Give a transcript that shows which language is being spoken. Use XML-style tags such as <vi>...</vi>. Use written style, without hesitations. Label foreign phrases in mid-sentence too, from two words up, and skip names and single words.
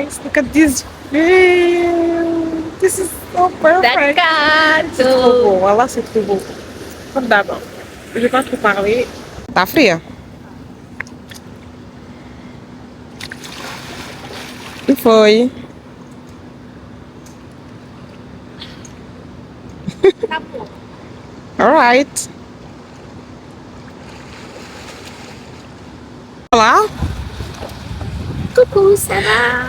<en>Look at this view. This is so perfect.</en> <fr>C'est trop beau. Voilà, c'est trop beau. Comme d'abord. Je vais pas trop parler.</fr> <pt>Tá fria? E foi? Acabou.</pt> <en>Alright. Olá.</en> <fr>Coucou, ça va?</fr>